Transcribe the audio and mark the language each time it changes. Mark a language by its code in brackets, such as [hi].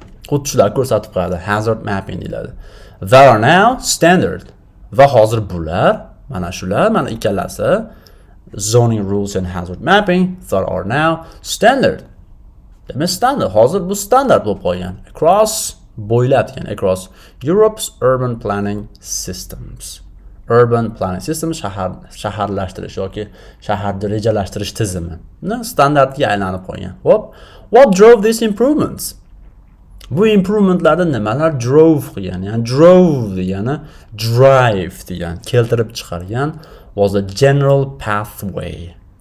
[uz] Xuddi shular ko'rsatib qo'yadi. [en] Hazard mapping deyiladi. They are now standard. [uz] Va hozir bular, mana shular, mana ikkalasi [en] zoning rules and hazard mapping, they are now standard. Demak, standard. [uz] Hozir bu standard bo'lib qolgan. [en] Across [uz] bo'ylab degan, [en] across Europe's urban planning systems. Urban planning system [uz] shaharlashtirish yoki shaharni rejalashtirish tizimi. Standardga aylanib qolgan. [en] What drove these improvements? [uz] Bu improvementlarda nimalar drove qilgan? Ya'ni drove degani drive degan, keltirib chiqargan [en] was a general pathway.